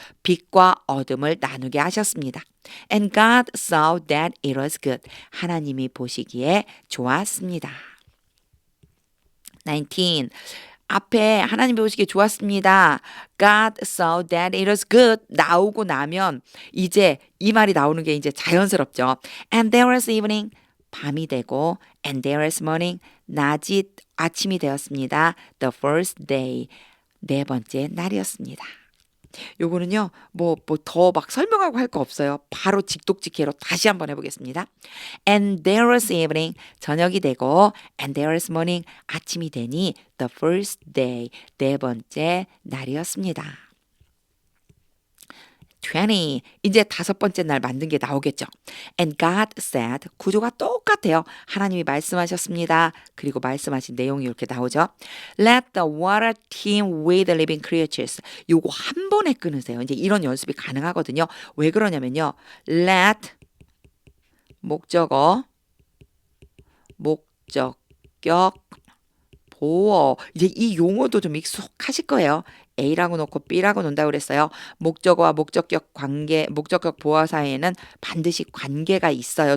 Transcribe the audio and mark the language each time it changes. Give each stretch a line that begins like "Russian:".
Korean: 빛과 어둠을 나누게 하셨습니다.
English: And God saw that it was good.
Korean: 하나님이 보시기에 좋았습니다. 19. 앞에 하나님 보시기에 좋았습니다.
English: God saw that it was good
Korean: 나오고 나면 이제 이 말이 나오는 게 이제 자연스럽죠.
English: And there was evening
Korean: 밤이 되고
English: and there was morning
Korean: 낮이 아침이 되었습니다.
English: The first day
Korean: 네 번째 날이었습니다. 요거는요, 뭐 더 막 설명하고 할 거 없어요. 바로 직독직해로 다시 한번 해보겠습니다.
English: And there was evening,
Korean: 저녁이 되고,
English: and there was morning,
Korean: 아침이 되니,
English: the first day,
Korean: 네 번째 날이었습니다. 20, 이제 다섯 번째 날 만든 게 나오겠죠.
English: And God said,
Korean: 구조가 똑같아요. 하나님이 말씀하셨습니다. 그리고 말씀하신 내용이 이렇게 나오죠.
English: Let the water teem with living creatures.
Korean: 요거 한 번에 끊으세요. 이제 이런 연습이 가능하거든요. 왜 그러냐면요. Let 목적어 목적격 보어 이제 이 용어도 좀 익숙하실 거예요. A라고 놓고 B라고 논다고 그랬어요. 목적어와 목적격 관계, 목적격 보어 사이에는 반드시 관계가 있어요.